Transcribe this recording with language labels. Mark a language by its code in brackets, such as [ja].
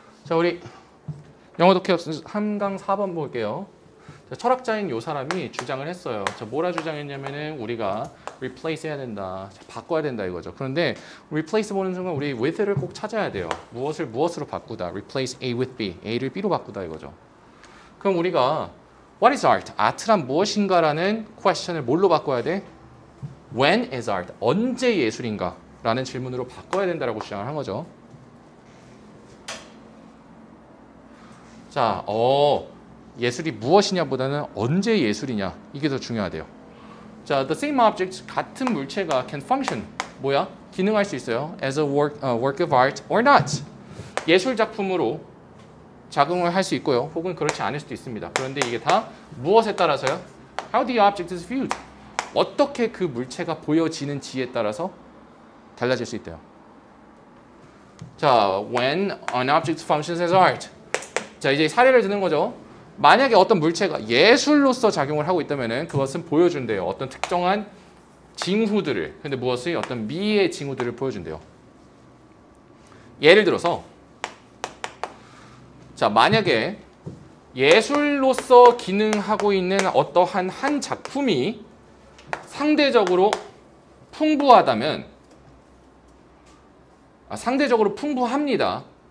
[ko] 자, 우리 영어 독해 한강 4번 볼게요. 자, 철학자인 요 사람이 주장을 했어요. 자, 뭐라 주장했냐면은 우리가 replace 해야 된다. 자, 바꿔야 된다 이거죠. 그런데 replace 보는 순간 우리 with를 꼭 찾아야 돼요. 무엇을 무엇으로 바꾸다. [en] replace A with B. [ko] A를 B로 바꾸다 이거죠. 그럼 우리가 [en] what is art? [ko] 아트란 무엇인가라는 question을 뭘로 바꿔야 돼? [en] When is art? [ko] 언제 예술인가? 라는 질문으로 바꿔야 된다라고 주장을 한 거죠. 자, 예술이 무엇이냐보다는 언제 예술이냐 이게 더 중요하대요. [en] 자, the same object [ko] 같은 물체가 [en] can function 뭐야? [ko] 기능할 수 있어요. [en] as a work of art or not. [ko] 예술 작품으로 작용을 할 수 있고요. 혹은 그렇지 않을 수도 있습니다. 그런데 이게 다 무엇에 따라서요? [en] How the object is viewed. [ko] 어떻게 그 물체가 보여지는지에 따라서 달라질 수 있대요. [en] 자, when an object functions as art. [ko] 자, 이제 사례를 드는 거죠. 만약에 어떤 물체가 예술로서 작용을 하고 있다면 그것은 보여준대요. 어떤 특정한 징후들을. 근데 무엇이 어떤 미의 징후들을 보여준대요. 예를 들어서 자, 만약에 예술로서 기능하고 있는 어떠한 한 작품이 상대적으로 풍부하다면 상대적으로 풍부합니다.